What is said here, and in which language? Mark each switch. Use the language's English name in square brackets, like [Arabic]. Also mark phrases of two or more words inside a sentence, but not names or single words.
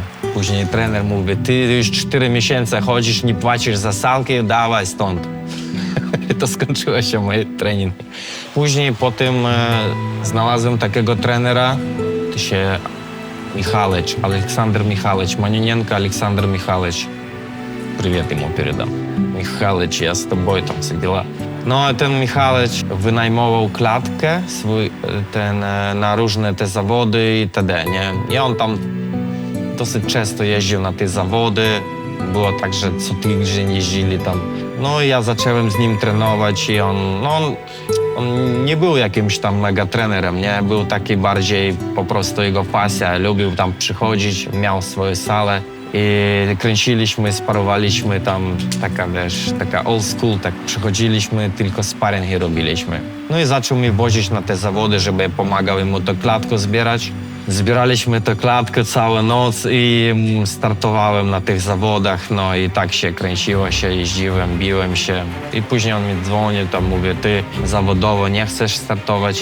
[Polish] Później trener mówi, ty już 4 miesiące chodzisz, nie płacisz za salki, dawaj stąd. I to skończyło się mój trening. Później po tym znalazłem takiego trenera, to się Aleksander Michalec, Maninienko Aleksander Michalec. [Russian] Привет ему передам. Михалыч, я с тобой, там все дела. [Polish] No a ten Michalec wynajmował klatkę na różne te zawody itd., nie? I on tam dosyć często jeździł na te zawody. Było tak, że co tydzień jeździli tam. No i ja zacząłem z nim trenować i on nie był jakimś tam mega trenerem, nie? Był taki bardziej po prostu jego pasja. Lubił tam przychodzić, miał swoją salę I kręciliśmy, sparowaliśmy tam, taka wiesz, taka [English] old school, [Polish] tak przychodziliśmy, tylko sparingi robiliśmy. No i zaczął mnie wozić na te zawody, żeby pomagał mu tę klatkę zbierać. Zbieraliśmy tę klatkę całą noc i startowałem na tych zawodach, no i tak się kręciło się, jeździłem, biłem się. I później on mi dzwonił, tam mówię, ty zawodowo nie chcesz startować?